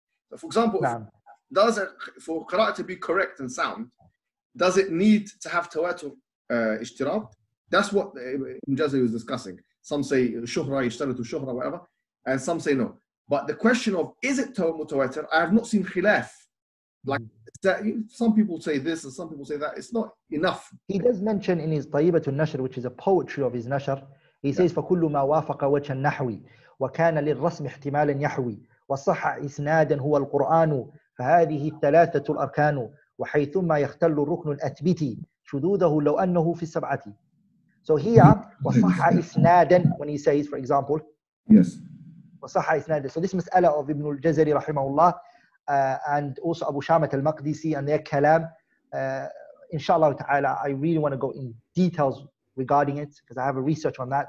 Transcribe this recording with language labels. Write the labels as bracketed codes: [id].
[en] So for example, for qira'ah to be correct and sound, does it need to have tawatur ishtirat? That's what Ibn Jazari was discussing. Some say shuhra, yishtaratu shuhra, whatever, and some say no. But the question of, is it mutawatir? I have not seen khilaf. Like that, some people say this and some people say that. It's not enough. He does mention in his Tayyibatul Nashr, which is a poetry of his Nashr, he says [ar] فَكُلُّ مَا وَافَقَ وَجْهَ النَّحْوِ وَكَانَ لِلرَّسْمِ احْتِمَالًا يَحْوِي وَصَحَّ إِسْنَادًا هُوَ الْقُرْآنُ فَهَذِهِ الثَّلَاثَةُ الْأَرْكَانُ وَحَيْثُمَّا يَخْتَلُّ الرُّكْنُ الْأَثْبِتِ شُذُوذَهُ لَوْ أَنَّهُ فِي السَّبْعَةِ. [en] So here, [ar] وَصَحَّ إِسْنَادًا, [en] when he says, for example, yes, [ar] وَصَحَّ إِسْنَادًا. [en] So this mas'ala of Ibn al-Jazari rahimahullah, and also Abu Shamat al-Maqdisi and their kalam, inshallah ta'ala, I really want to go in details regarding it because I have a research on that.